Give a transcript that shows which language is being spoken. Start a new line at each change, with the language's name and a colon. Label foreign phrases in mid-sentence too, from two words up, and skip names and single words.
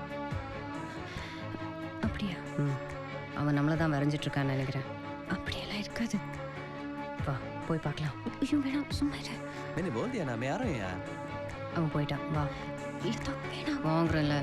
Tamil: அப்படியா? அவன் நம்மளை தான் வரைஞ்சிட்டு இருக்கான்னு நினைக்கிறேன். அப்படியெல்லாம் இருக்காது. வா போய் பார்க்கலாம். ஐயோ வேணாம், சும்மா இரு.
Hindi: मैंने बोल दिया ना मैं आ रहा हूँ यार.
Tamil: அவன் போயிட்டான். வா லதா வேணாம். வாங்குறேன்ல.